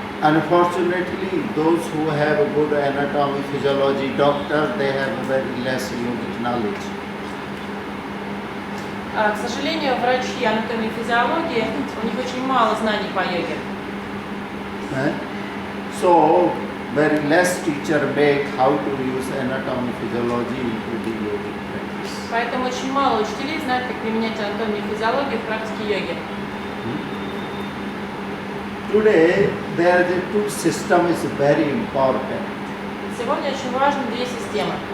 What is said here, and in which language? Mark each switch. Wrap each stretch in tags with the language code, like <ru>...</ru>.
<en>Unfortunately, those who have a good anatomy, physiology, doctor, they have very less yogic knowledge.</en> <ru>К сожалению, врачи анатомии и физиологии, у них очень мало знаний по йоге.</ru> <en>So, very less teacher make how to use anatomy, physiology into the yogic practice.</en> <ru>Поэтому очень мало учителей знают, как применять анатомию и физиологию в практике йоги.</ru> <en>Today, there is two system is very important.</en> <ru>Сегодня очень важны две системы.</ru>